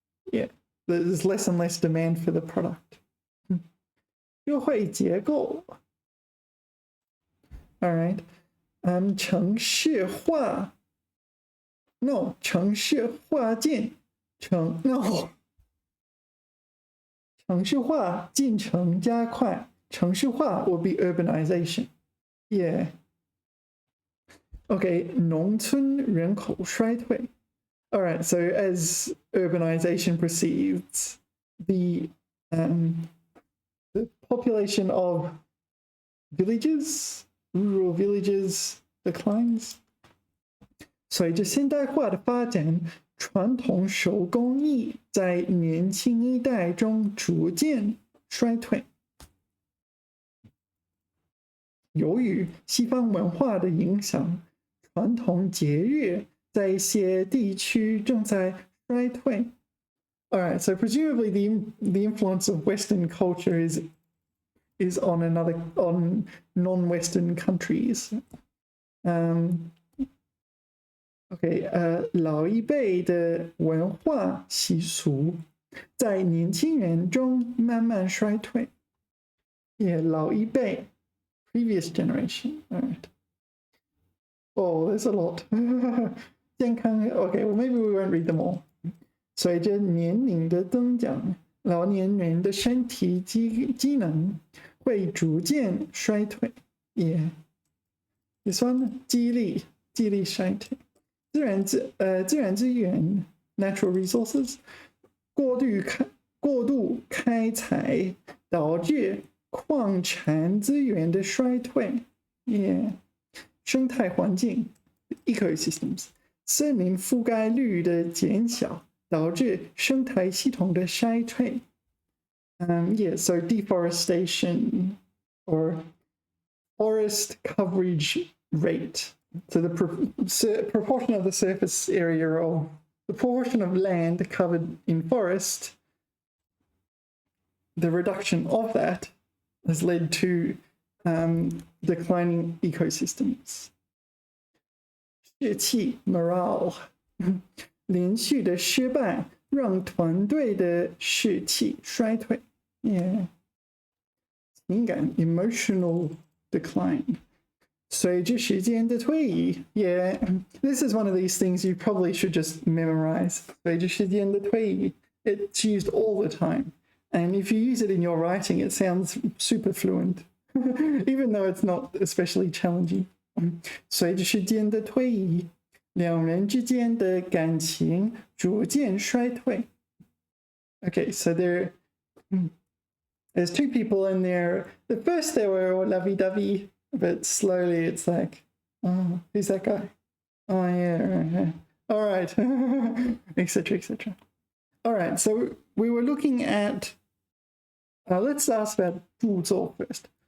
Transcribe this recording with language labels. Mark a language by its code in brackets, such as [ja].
[en] Yeah, there's less and less demand for the product. 社会结构 All right. [zh] 城市化 No, 城市化进程 No. 城市化进程加快城市化 [en] will be urbanization. Yeah. Okay, [zh] 农村人口衰退 [en] All right, so as urbanization proceeds, the population of villages, rural villages declines. [zh] 随着现代化的发展，传统手工艺在年轻一代中逐渐衰退。由于西方文化的影响，传统节日在一些地区正在衰退。 [en] All right, so presumably the influence of Western culture is on non-Western countries. [zh] Okay, 老一辈的文化习俗在年轻人中慢慢衰退。 [en] Yeah, 老一辈 previous generation. All right. Oh, there's a lot. 健康 Okay, well maybe we won't read them all. [zh] 随着年龄的增长，老年人的身体机能会逐渐衰退。 [en] Yeah. This one, [zh] 记忆力衰退。自然资源 [en] natural resources [zh] 过度开采导致矿产资源的衰退。 [en] Yeah. [zh] 生态环境 ecosystems 森林覆盖率的减小导致生态系统的衰退。 [en] Yeah, so deforestation or forest coverage rate. So the proportion of the surface area or the proportion of land covered in forest, the reduction of that has led to declining ecosystems. [zh] 士气 morale 连续的失败让团队的士气衰退。 [en] Yeah. 情感 emotional decline. [zh] 随着时间的推移 [en] Yeah, this is one of these things you probably should just memorize. [zh] 随着时间的推移 [en] It's used all the time. And if you use it in your writing, it sounds super fluent, even though it's not especially challenging. [zh] 随着时间的推移两人之间的感情逐渐衰退。 [en] Okay, so there's two people in there. At first they were all lovey-dovey, but slowly it's like, oh, who's that guy? Oh, yeah. All right, etc., etc. All right, so we were looking at, let's ask about 著作 first.